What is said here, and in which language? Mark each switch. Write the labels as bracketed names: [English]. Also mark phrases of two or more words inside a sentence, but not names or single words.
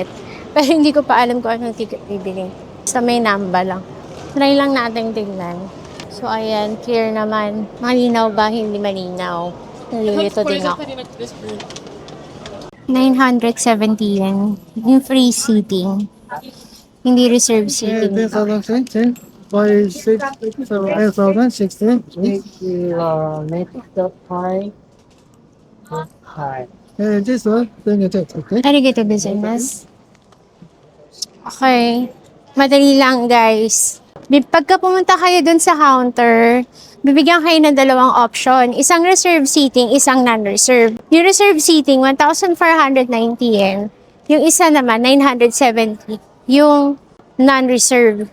[Filipino] Pero hindi ko pa alam kung anong ticket bibili. Basta may Namba lang. Try lang natin tingnan. So, ayan. Clear naman. Malinaw ba? Hindi malinaw. Nalilito din ako. 970 yen. Yung [English] free seating. [Filipino] Hindi [English] reserved seating. [Filipino] 10,000, 5, 6, 7, 8,000, 16. [English] Make the pie. Hi. This one, then you take, okay? [Japanese] ありがとうございます. [Filipino] Okay. Madali lang, guys. Pagka pumunta kayo dun sa counter, bibigyan kayo ng dalawang option. Isang [English] reserved seating, [Filipino] isang non-reserved. Yung [English] reserved seating, [Filipino] 1,490 yen. Yung isa naman, 970. Yung non-reserved.